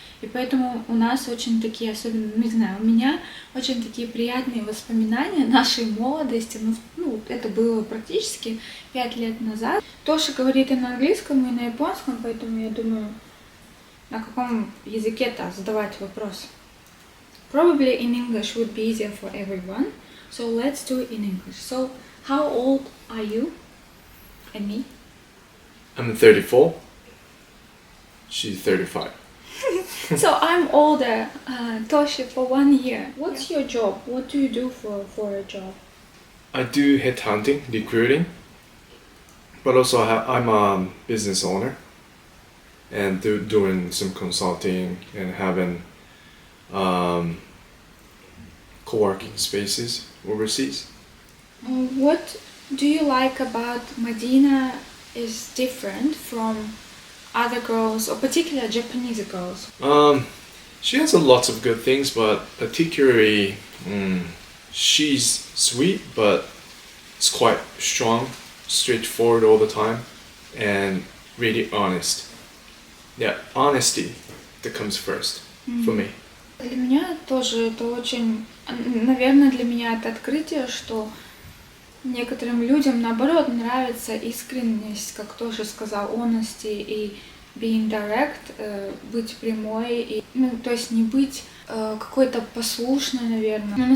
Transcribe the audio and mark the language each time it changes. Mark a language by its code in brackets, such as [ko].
[ru] И поэтому у нас очень такие, особенно, не знаю, у меня очень такие приятные воспоминания нашей молодости. Это было практически 5 лет назад. Тоша говорит и на английском, и на японском, поэтому я думаю, на каком языке-то задавать вопрос. [en] Probably in English would be easier for everyone, so let's do it in English. So, how old are you and me? I'm 34. She's 35. So I'm older, Toshi, for 1 year. What's your job? What do you do for a job? I do headhunting, recruiting, but also I'm a business owner and doing some consulting and having co-working spaces overseas. What do you like about Medina is different from other girls, or particularly Japanese girls? She has a lot of good things, but particularly she's sweet, but it's quite strong, straightforward all the time, and really honest. Yeah, honesty that comes first for me. [ru] Для меня тоже это очень, наверное, для меня это открытие, что некоторым людям, наоборот, нравится искренность, как тоже сказал, honesty и [en] being direct, [ru] быть прямой, и, то есть не быть какой-то послушной, наверное.